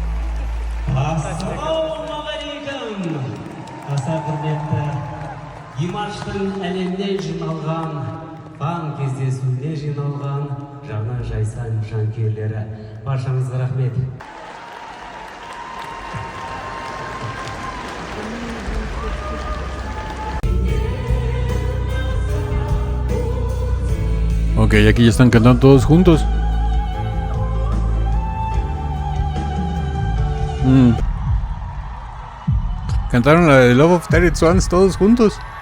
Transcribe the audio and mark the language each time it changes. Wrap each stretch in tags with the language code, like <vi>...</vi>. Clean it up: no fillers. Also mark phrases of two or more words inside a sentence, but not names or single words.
<kk>Ассалаумағалейкум. Аса құрметті Димаштың әлемде жиналған, фан кездесуіне жиналған жаңа жайсан жанкүйерлері, баршаңызға рахмет.</kk> <es>Ok, aquí ya están cantando todos juntos. Cantaron la de Love of Terrible Swans todos juntos.</es>